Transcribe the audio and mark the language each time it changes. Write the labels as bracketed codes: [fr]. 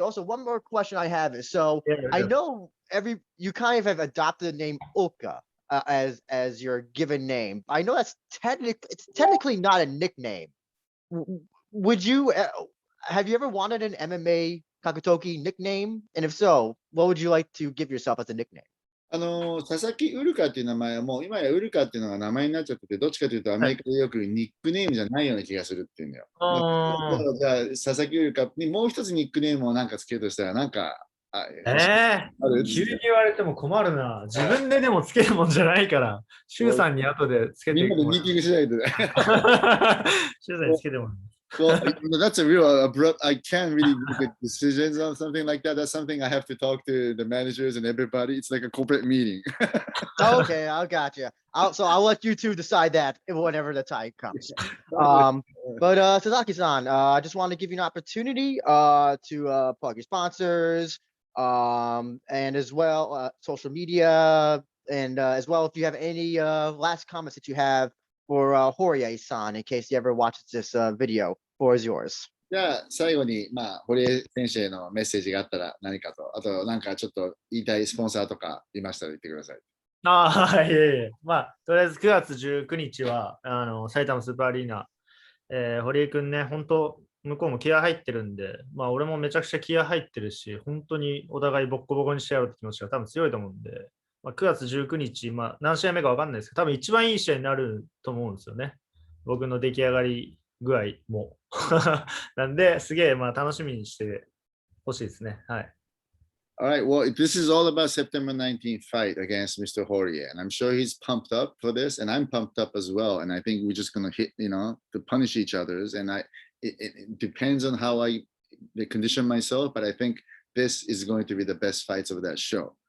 [en] Also, one more question I have is I know you kind of have adopted the name Ulka as your given name. I know it's technically not a nickname. Would you have you ever wanted an MMA Kakutoki nickname? And if so, what would you like to give yourself as a nickname? [ja] 佐々木ウルカっていう名前はもう今やウルカっていうのが名前になっちゃってて、どっちかというとアメリカでよくニックネームじゃないような気がするっていうんだよ。じゃあ佐々木ウルカにもう一つニックネームをなんかつけるとしたらなんか急に言われても困るな。自分ででもつけるもんじゃないから、シュウさんに後でつけてみんなでミーティングしないとね。シュウさんにつけてもらう。 [en] Well, that's a real abrupt. I can't really make decisions on something like that. That's something I have to talk to the managers and everybody. It's like a corporate meeting. Okay, I got you. I'll let you two decide that whenever the time comes. But Sasaki-san, I just want to give you an opportunity to plug your sponsors, and as well social media, and as well if you have any last comments that you have for Horie-san in case he ever watches this video. Floor is yours. [ja] じゃあ最後に堀江選手へのメッセージがあったら何かと、あとなんかちょっと言いたいスポンサーとかいましたら言ってください。はい。とりあえず9月19日は埼玉スーパーアリーナ、堀江くんね、本当向こうも気合入ってるんで、俺もめちゃくちゃ気合入ってるし、本当にお互いボッコボコにしてやろうって気持ちが多分強いと思うんで、9月19日、何試合目か分かんないですけど、多分一番いい試合になると思うんですよね。僕の出来上がり具合も。なんで、すげえ楽しみにしてほしいですね。はい。 [en] Alright, well, this is all about September 19th fight against Mr. Horie, and I'm sure he's pumped up for this, and I'm pumped up as well. And I think we're just gonna hit, to punish each other's. And it depends on how I condition myself, but I think this is going to be the best fights of that show.